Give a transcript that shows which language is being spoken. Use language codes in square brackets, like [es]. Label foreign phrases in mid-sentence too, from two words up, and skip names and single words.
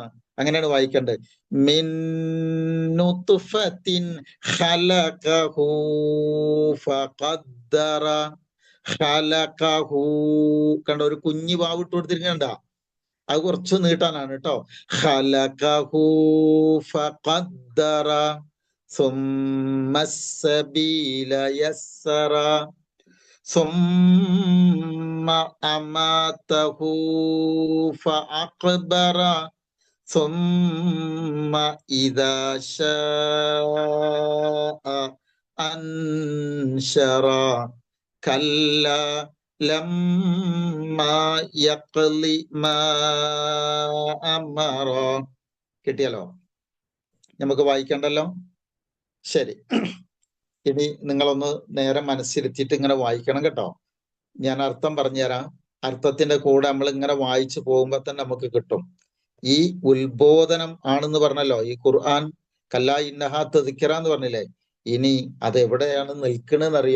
[ml] അങ്ങനെയാണ് വായിക്കേണ്ടത്. [ar] من نطفة خلقه فقدره. [ml] ഖലഖഹു കണ്ടോ, ഒരു കുഞ്ഞു വാവ് ഇട്ട് കൊടുത്തിരിക്കണ്ട, അത് കുറച്ച് നീട്ടാനാണ് കേട്ടോ. [ar] خلقه فقدره ثم السبيل يسرا ثم أماته فأقبر ثم إذا شاء أنشرا كلا لما يقضي ما أمر. [ml] കിട്ടിയല്ലോ, നമുക്ക് വായിക്കണ്ടല്ലോ. ശരി, ഇനി നിങ്ങളൊന്ന് നേരെ മനസ്സിരുത്തിയിട്ട് ഇങ്ങനെ വായിക്കണം കേട്ടോ. ഞാൻ അർത്ഥം പറഞ്ഞുതരാം. അർത്ഥത്തിന്റെ കൂടെ നമ്മൾ ഇങ്ങനെ വായിച്ചു പോകുമ്പോ തന്നെ നമുക്ക് കിട്ടും. ഈ ഉത്ബോധനം ആണെന്ന് പറഞ്ഞല്ലോ, ഈ ഖുർആൻ [ar] كلا إنها تذكرة [ml] എന്ന് പറഞ്ഞില്ലേ, ഇനി അത് എവിടെയാണ് നിൽക്കണെന്നറിയോ?